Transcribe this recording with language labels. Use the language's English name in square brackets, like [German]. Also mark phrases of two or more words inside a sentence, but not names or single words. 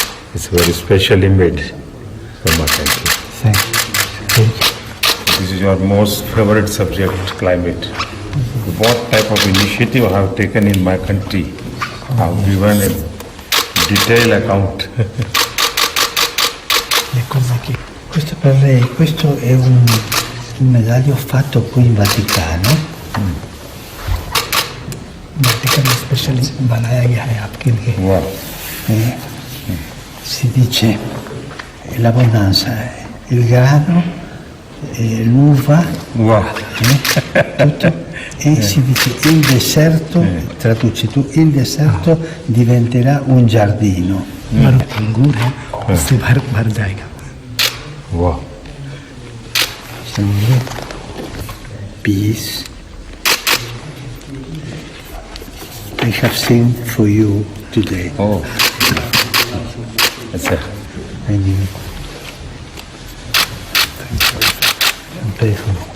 [English] It's very specially made for my country. Thank you. Thank you. This is your most favorite subject, climate. What type of initiative I have taken in my country? I have given a detailed account. [Italian] Le cose che... Questo per lei, questo è un medaglio fatto qui in Vaticano. [Hindi] Vaticano specially बनाया गया है आपके लिए। [English] Wow. [Italian] Si dice l'abbondanza, il grano, l'uva, [English] Wow. [Italian] tutto, e si dice il deserto, traduci tu, il deserto diventerà un giardino. [Hindi] अंगूर है उससे भर जाएगा। [English] Wow. Peace. I have seen for you today. Oh. That's it. And you. I'm grateful.